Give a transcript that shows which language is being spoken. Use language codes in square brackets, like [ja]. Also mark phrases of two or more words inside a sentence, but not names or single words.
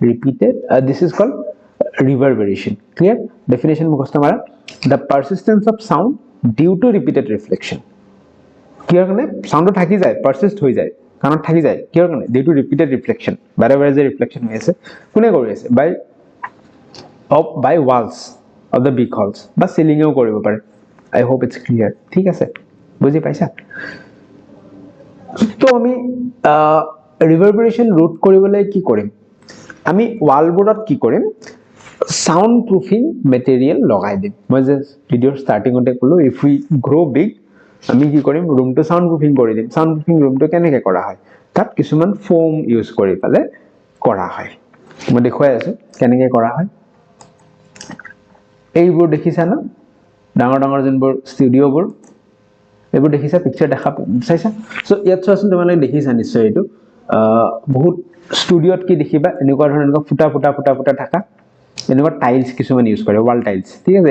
[as] reverberation clear definition মুখস্থ মাৰা [en] the persistence of sound due to repeated reflection [as] কিহৰ কাৰণে সাউন্ড থাকি যায় পারসিস্ট হৈ যায় কাণত থাকি যায় কিহৰ কাৰণে [en] due to repeated reflection [as] বাৰে বাৰে যে ৰিফ্লেকশন হৈ আছে কোনে কৰি আছে [en] by walls of the big halls [as] বা সিলিংও কৰিব পাৰে [en] I hope it's clear [as] ঠিক আছে বুজি পাইছা তো আমি ৰিভাৰবেৰেশন ৰোধ কৰিবলৈ কি কৰিম আমি ওয়ালবোৰত কি কৰিম [en] sound proofing material [as] লগাই দিম মই যে ভিডিওৰ স্টাৰ্টিংতে কলো [en] if we grow big [as] আমি কি কৰিম ৰুমটো [en] sound proofing [as] কৰি দিম [en] sound proofing [as] ৰুমটো কেনেকৈ কৰা হয় তাত কিছুমান ফোম ইউজ কৰি পালে কৰা হয় মই দেখুৱাই আছো কেনেকৈ কৰা হয় এইবোৰ দেখিছা না ডাঙৰ ডাঙৰ যেনবোৰ ষ্টুডিওবোৰ এইবোৰ দেখিছা পিকচাৰ দেখা চাইছা সো ইয়াত চোৱাচোন তোমালোকে দেখিছা নিশ্চয় এইটো বহুত ষ্টুডিওত কি দেখিবা এনেকুৱা ধৰণৰ ফুটা ফুটা ফুটা ফুটা থাকা এনেকুৱা টাইলছ কিছুমান ইউজ কৰে, [en] wall tiles, [as] ঠিক আছে।